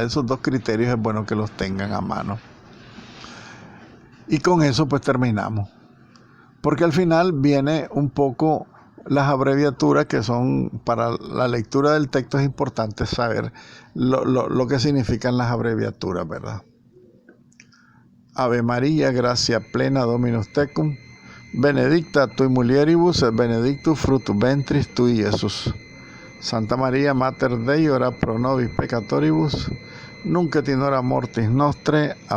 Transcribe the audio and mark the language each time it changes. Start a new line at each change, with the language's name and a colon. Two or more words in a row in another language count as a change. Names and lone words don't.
Spanish: Esos dos criterios es bueno que los tengan a mano. Y con eso pues terminamos. Porque al final viene un poco las abreviaturas que son, para la lectura del texto es importante saber lo que significan las abreviaturas, ¿verdad?
Latin: Ave María, gracia plena, Dominus tecum, benedicta tui mulieribus et benedictus fructus ventris tui, Iesus. Santa María, Mater Dei, ora pro nobis peccatoribus, nunc et in hora mortis nostre.